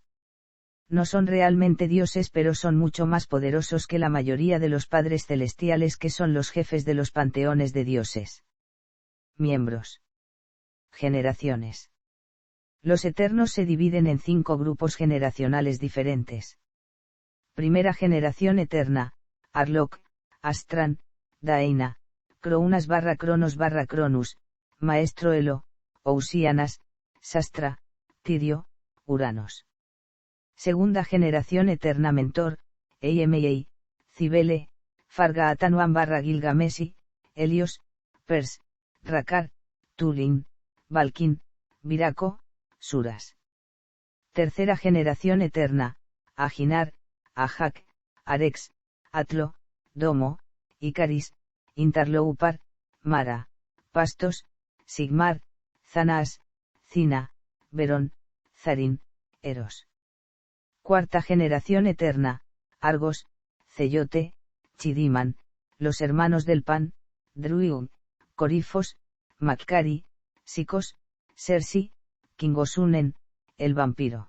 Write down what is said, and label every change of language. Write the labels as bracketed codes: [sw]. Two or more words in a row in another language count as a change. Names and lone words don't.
[es] No son realmente dioses, pero son mucho más poderosos que la mayoría de los padres celestiales, que son los jefes de los panteones de dioses. Miembros. Generaciones. Los Eternos se dividen en 5 grupos generacionales diferentes. Primera generación eterna: Arlok, Astran, Daeina, Crounas/Cronos/Cronus, Maestro Elo, Ousíanas, Sastra, Tirio, Uranos. Segunda generación eterna: Mentor, Eimei, Cibele, Farga Atanuan/Gilgamesi, Helios, Pers, Rakar, Tulin, Valkin, Viraco, Suras. Tercera generación eterna: Aginar, Ajak, Arex, Atlo, Domo, Icaris, Interloupar, Mara, Pastos, Sigmar, Zanas, Cina, Verón, Zarin, Eros. Cuarta generación eterna: Argos, Ceyote, Chidiman, los hermanos del pan, Druid, Corifos, Makkari, Sikos, Sersi, Kingosunen, el vampiro.